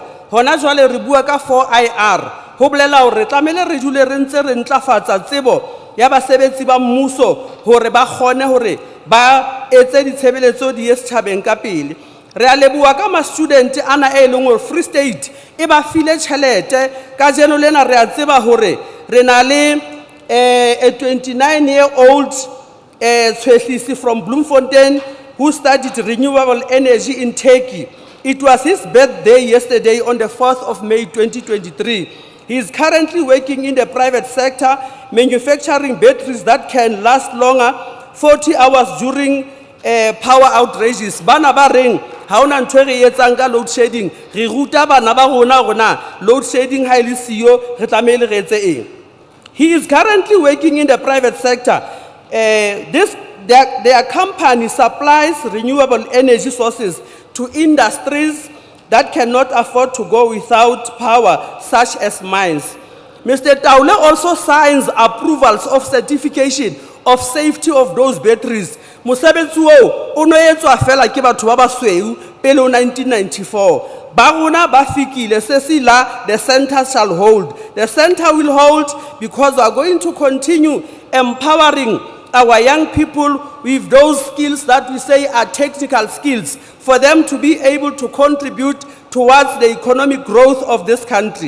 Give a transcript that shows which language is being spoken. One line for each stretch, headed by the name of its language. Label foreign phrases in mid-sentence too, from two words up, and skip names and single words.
Southern Sotho: Hona jwale re bua ka 4IR, ho bolela hore tlamehile re dule re ntse re ntlafatsa tsebo ya basebetsi ba mmuso hore ba kgone hore ba etse ditshebeletso di ye setjhabeng ka pele. Re a leboha ka ma-student ana e leng hore Free State e ba file tjhelete ka jeno lena. Re a tseba hore re na le
English: a 29-year-old Tshwehlisi from Bloemfontein who studied renewable energy in Turkey. It was his birthday yesterday on the 4th of May 2023. He is currently working in the private sector, manufacturing batteries that can last longer, 40 hours during power outrages.
Southern Sotho: Bana ba reng ha ona ntho re etsang ka
English: load shedding,
Southern Sotho: re ruta bana ba rona
English: load shedding
Southern Sotho: ha ile siyo re tlamehile re etse eng.
English: He is currently working in the private sector. Their company supplies renewable energy sources to industries that cannot afford to go without power, such as mines. Mr. Taule also signs approvals of certification of safety of those batteries.
Southern Sotho: Mosebetsi oo, o no etswa fela ke batho ba basweu pele ho 1994. Ba rona ba fikile se sila
English: the center shall hold. The center will hold because we are going to continue empowering our young people with those skills that we say are technical skills for them to be able to contribute towards the economic growth of this country.